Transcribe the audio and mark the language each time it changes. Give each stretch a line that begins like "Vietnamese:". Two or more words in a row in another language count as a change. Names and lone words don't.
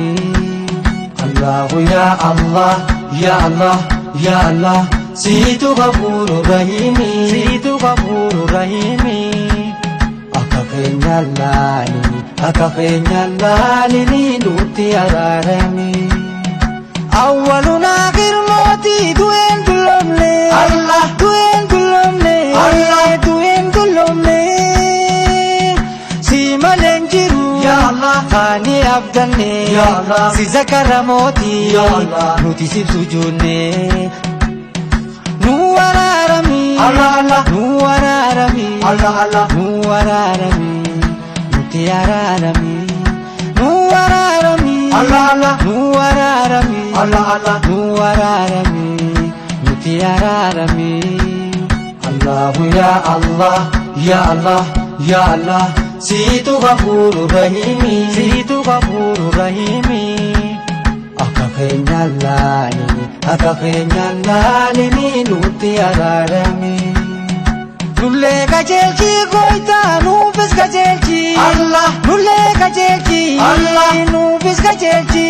Arabic: الله يا الله، يا الله، يا الله,
Oromo: situ
Arabic: غفور رحيم,
Oromo: situ
Arabic: غفور رحيم.
Oromo: Akka keenya laalini nuti araarame.
Arabic: أول آخر
Oromo: mooti du'een dullomne, Allah du'een dullomne, Allah du'een dullomne. Si maleen jiru
Arabic: يا الله,
Oromo: ani abdanne
Arabic: يا الله,
Oromo: si zakara mooti
Arabic: يا الله,
Oromo: nuti si sujuudne. Nu araarami,
Arabic: الله الله,
Oromo: nu araarami,
Arabic: الله الله,
Oromo: nu araarami, nuti araarami. Nu araarami,
Arabic: الله الله,
Oromo: nu araarami,
Arabic: الله الله,
Oromo: nu araarami, nuti araarami.
Arabic: الله يا الله، يا الله، يا الله,
Oromo: situ
Arabic: غفور رحيم,
Oromo: situ
Arabic: غفور رحيم.
Oromo: Akka keenya laalini nuti araarame. Nullee qajeelchi gooyta nuufis qajeelchi, Allah nullee qajeelchi, Allah nuufis qajeelchi.